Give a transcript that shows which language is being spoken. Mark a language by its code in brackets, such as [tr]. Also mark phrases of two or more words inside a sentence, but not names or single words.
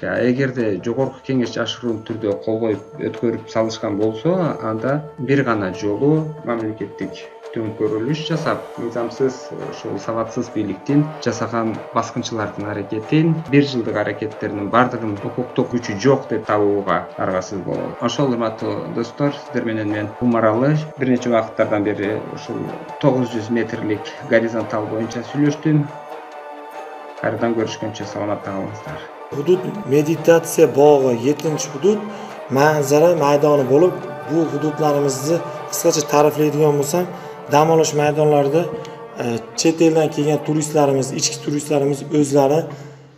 [ky] Эгерде жогорку кеңеш жашыруун түрдө кол коюп өткөрүп салышкан болсо, анда бир гана жолу мамлекеттик төңкөрүлүш жасап, мыйзамсыз, ошол сабатсыз бийликтин жасаган баскынчылардын аракетин, 1 жылдык аракеттеринин бардыгын укуктук күчү жок деп табууга аргасыз болобуз. Ошол урматтуу достор, сиздер менен мен умаралы бир нече убакыттардан бери ушул 900 метрлик горизонтал боюнча сүйлөштүм. Кайрадан көрүшкөнчө саламатта калыңыздар. [uz] Hudud meditatsiya bog'i 7-hudud manzara maydoni bo'lib, bu hududlarimizni qisqacha ta'riflaydigan bo'lsam, dam olish maydonlarida chet eldan kelgan turistlarimiz, ichki turistlarimiz o'zlari